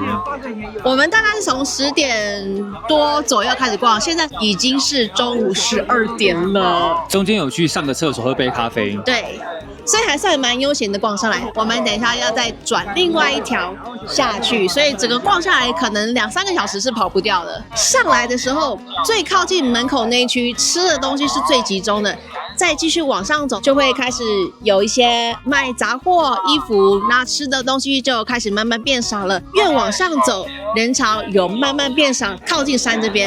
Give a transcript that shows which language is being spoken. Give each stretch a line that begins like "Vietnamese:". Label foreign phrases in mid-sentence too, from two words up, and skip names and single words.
Chinese: 我們大概是從10點多左右開始逛，現在已經是中午12點了。中間有去上個廁所，喝杯咖啡。對，所以還算蠻悠閒的逛上來。我們等一下要再轉另外一條下去，所以整個逛下來可能2-3個小時是跑不掉的。上來的時候，最靠近門口那一區吃的東西是最集中的。再繼續往上走，就會開始有一些賣雜貨、衣服，那吃的東西就開始慢慢變少了。越往上走，人潮有慢慢變少，靠近山這邊，